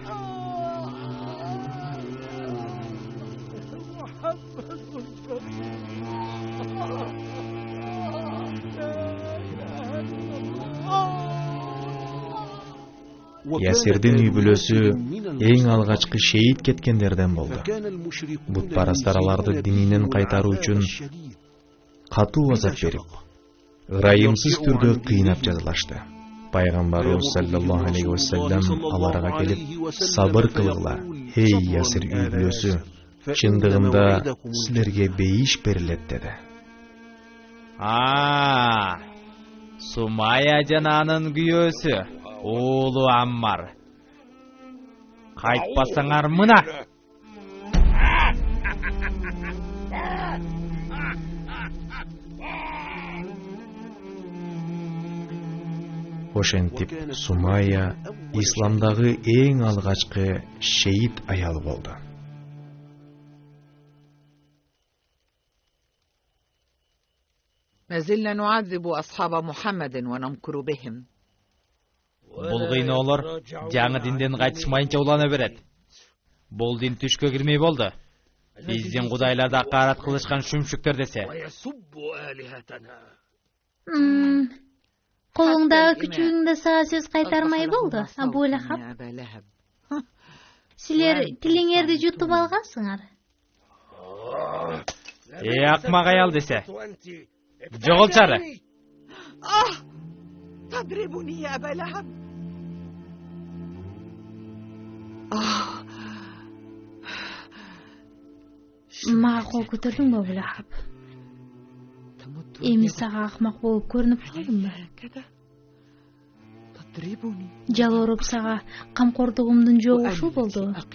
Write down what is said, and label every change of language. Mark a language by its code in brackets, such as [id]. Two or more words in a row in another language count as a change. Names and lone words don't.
[ky] Ясирдин үй бүлөсү эң алгачкы шейит кеткендерден болду. Бутпарастар аларды дининен кайтаруу үчүн катуу азап берип, ырайымсыз түрдө кыйнап жазалашты. Пайгамбарыбыз [ar] صلى الله عليه وسلم [ky] аларга келип: "Сабыр кылгыла, эй Ясир үй бүлөсү, чындыгында силерге бейиш берилет деди. Сумая жананын күйөөсү, уулу Аммар. Кайтпасаңар мына. Ошентип Сумая исламдагы эң алгачкы шейит аял болду. [ar] ما زلنا نعذب أصحاب محمد ونمكر بهم. [ky] Бул кыйноолор жаңы динден кайтышмайынча улана берет. Бул дин түшкө кирмей болду. Биздин кудайларда акарат кылышкан шүмшүктөр десе. Колуңдагы күчүгүңдө сага сөз кайтармай болду, Абу Лахаб. Силер тилиңерди жутуп алгансыңар. Акмак аял десе. Жоголчары. [ar] تضربني يا أبا لهب. [ky] Мага кол көтөрдүңбү, Абу Лахаб? Эми сага акмак болуп көрүнүп калдымбы? Жалоруп сага камкордугумдун жогу ушул болду.